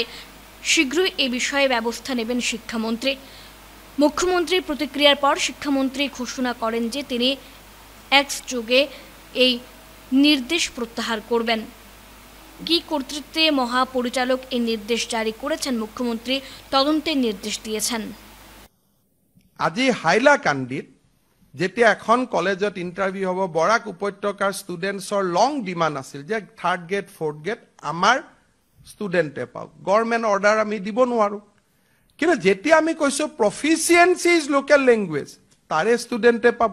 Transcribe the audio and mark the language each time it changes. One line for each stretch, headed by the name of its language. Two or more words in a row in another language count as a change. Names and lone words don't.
Bangla: শীঘ্রই এ বিষয়ে ব্যবস্থা নেবেন শিক্ষামন্ত্রী। মুখ্যমন্ত্রীর প্রতিক্রিয়ার পর শিক্ষামন্ত্রী ঘোষণা করেন যে তিনি এক্স যুগে এই নির্দেশ প্রত্যাহার করবেন। কি কর্তৃত্বে মহাপরিচালক এই নির্দেশ জারি করেছেন, মুখ্যমন্ত্রী তদন্তের নির্দেশ দিয়েছেন।
Assamese: আজি হাইলাকান্দিত যেতিয়া এখন কলেজত ইন্টাৰভিউ হ'ব, বৰাক উপত্যকাৰ ষ্টুডেণ্টছৰ
English: long demand
Assamese: আছিল যে
English: 3rd grade 4th grade
Assamese: আমাৰ ষ্টুডেণ্টে পাওক,
English: government order
Assamese: আমি দিব নোৱাৰোঁ। কিন্তু যেতিয়া আমি কৈছোঁ
English: proficiency is local language,
Assamese: তাৰে ষ্টুডেণ্টে পাব।